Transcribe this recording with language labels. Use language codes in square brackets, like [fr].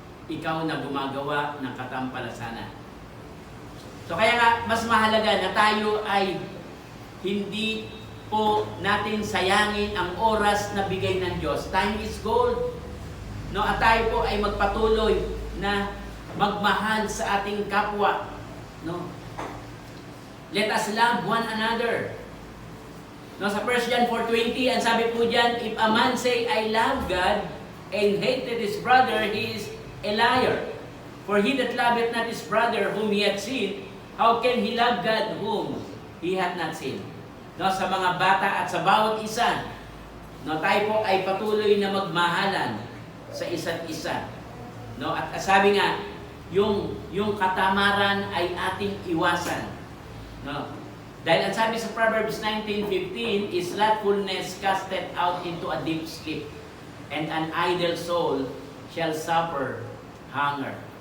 [tl] Ikaw na gumagawa ng katampalasanan. So kaya nga, mas mahalaga na tayo ay hindi po natin sayangin ang oras na bigay ng Diyos. [en] Time is gold. [tl] No, at tayo po ay magpatuloy na magmahal sa ating kapwa. [en] No? Let us love one another. [tl] No, sa 1 John 4:20, ang sabi po diyan, [en] if a man say, I love God, and hated his brother, he is a liar. For he that loveth not his brother whom he hath seen, how can he love God whom he hath not seen? [tl] No, sa mga bata at sa bawat isa, no, tayo po ay patuloy na magmahalan sa isa't isa. No, at sabi nga, yung katamaran ay ating iwasan. No? Dahil ang sabi sa Proverbs 19:15, [en] is slothfulness casted out into a deep sleep, and an idle soul shall suffer hunger.